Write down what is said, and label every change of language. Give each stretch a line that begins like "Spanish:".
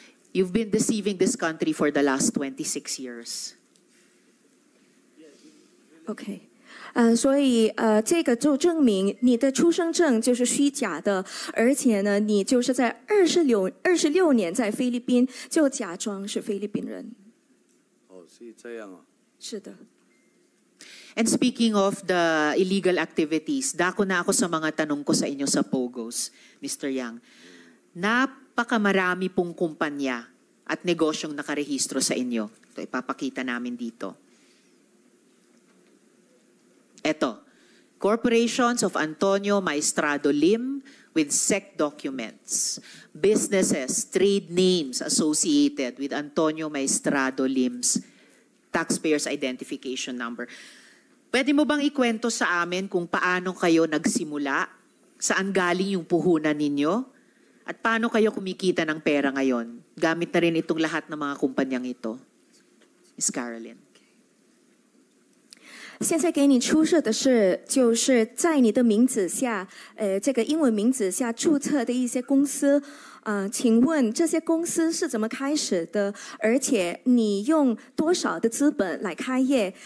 English: You've been deceiving this country for the last 26 years.
Chinese: OK，所以这个就证明你的出生证就是虚假的，而且呢，你就是在26年在菲律宾就假装是菲律宾人。哦，是这样啊。是的。
English: And speaking of the illegal activities,
Filipino: dako na ako sa mga tanong ko sa inyo sa POGOs, Mr. Yang. Napakamarami pong kumpanya at negosyong nakarehistro sa inyo. Ito, ipapakita namin dito.
English: Ito, corporations of Antonio Maestrado Lim with SEC documents. Businesses, trade names associated with Antonio Maestrado Lim's taxpayer's identification number.
Filipino: Pwede mo bang ikwento sa amin kung paano kayo nagsimula? Saan galing yung puhunan ninyo? At paano kayo kumikita ng pera ngayon? Gamit na rin itong lahat ng mga kumpanyang ito.
English: Miss Carolyn.
Chinese: 现在给你出示的是，就是在你的名字下，这个英文名字下注册的一些公司。请问这些公司是怎么开始的？而且你用多少的资本来开业？